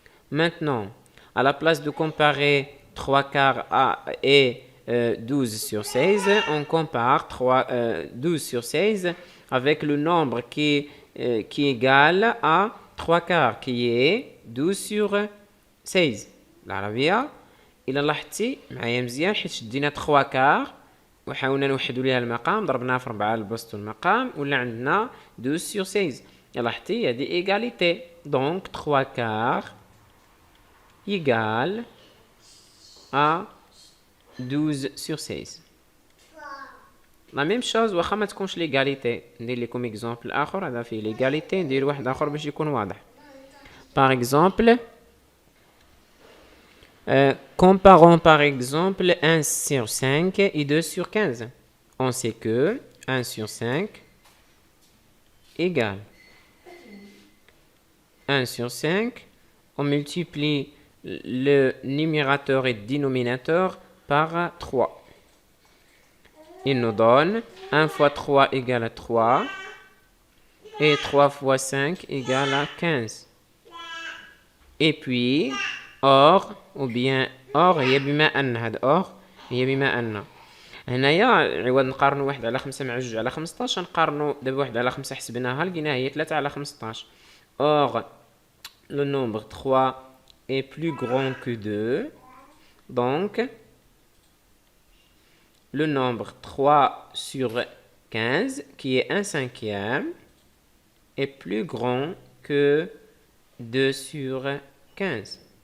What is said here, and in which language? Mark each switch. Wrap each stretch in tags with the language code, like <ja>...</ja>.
<fr>Maintenant, à la place de comparer 3 quarts et 12 sur 16, on compare 12 sur 16 avec le nombre qui est égal à 3 quarts qui est 12 sur 16.</fr> <ar>العربية إلا لاحظتي معايا مزيان حيت شدينا 3 كار وحاولنا نوحدوا ليها المقام، ضربناها في 4 البسط والمقام ولا عندنا</ar> <fr>12 sur 16.</fr> <ar>لاحظتي</ar> <fr>il y a des égalités donc 3 quarts égale à 12 sur 16. La même chose</fr> <ar>واخا ما تكونش</ar> <fr>l'égalité.</fr> <ar>ندير لكم exemple اخر هذا فيه l'égalité ندير واحد اخر باش يكون واضح.</ar> <fr>Par exemple comparons par exemple 1 sur 5 et 2 sur 15. On sait que 1 sur 5 égale 1 sur 5. On multiplie le numérateur et le dénominateur par 3. Il nous donne 1 fois 3 égale à 3 et 3 fois 5 égale à 15. Et puis, or, ou bien or</fr> <ar>هي بما أن هذا or هي بما أن هنايا عوض نقارنوا 1 على 5 مع 2 على 15 نقارنوا دابا 1 على 5 حسبناها لقيناها هي 3 على 15.</ar> <fr>Or, le nombre 3 est plus grand que 2. Donc, le nombre 3 sur 15, qui est 1/5, est plus grand que 2 sur 15.</fr>